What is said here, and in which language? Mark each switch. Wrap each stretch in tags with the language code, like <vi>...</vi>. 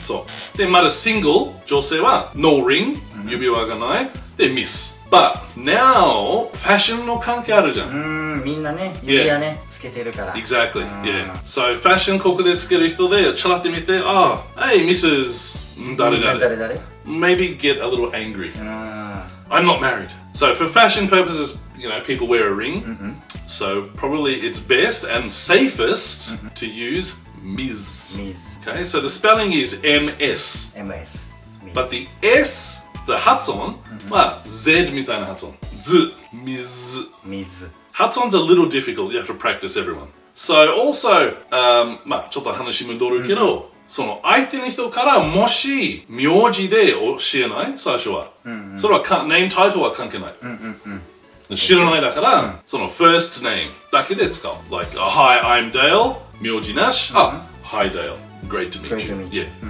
<ja>そう。で、まだシングル、女性は</ja> <en>No ring、</en> <ja>指輪がない。で、Miss。</ja> <en>But now,</en> <ja>ファッションの関係あるじゃん。みんなね、指輪ね、つけてるから。</ja> <en>Exactly, yeah.</en> <ja>So, ファッションここでつける人で、ちょらって見て、</ja> <en>Hey, Mrs.</en> <ja>誰々。</ja> <en>Maybe get a little angry. I'm not married. So, for fashion purposes, people wear a ring. So, probably it's best and safest to use Ms. Okay, so the spelling is MS. MS. But the S,the</en> <ja>発音は Z みたいな発音。</ja> <en>Z, Ms. Ms. 発音 is a little difficult. You have to practice everyone.</en> <ja>So also, ちょっと話戻るけど、その相手の人からもし名字で教えない最初は。それはname title は関係ない。知らないだから、その first name だけで使う。</ja> <en>Like, hi, I'm Dale.</en> <ja>名字なし。</ja> <en>Hi, Dale. Great to meet you. Yeah.</en>